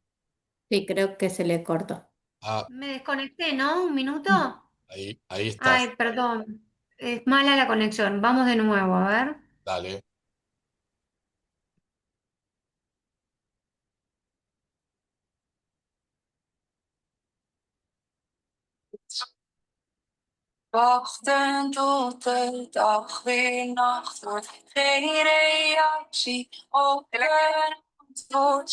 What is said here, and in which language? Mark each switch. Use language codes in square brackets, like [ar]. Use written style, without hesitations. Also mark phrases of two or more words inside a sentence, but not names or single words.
[es] Sí, creo que se le cortó. Ah, Me desconecté, ¿no? ¿Un minuto? ahí estás. Ay, perdón. Es mala la conexión. Vamos de nuevo, a ver. Dale. [nl] Wachten tot de dag weer nacht wordt. Geen reactie op een antwoord.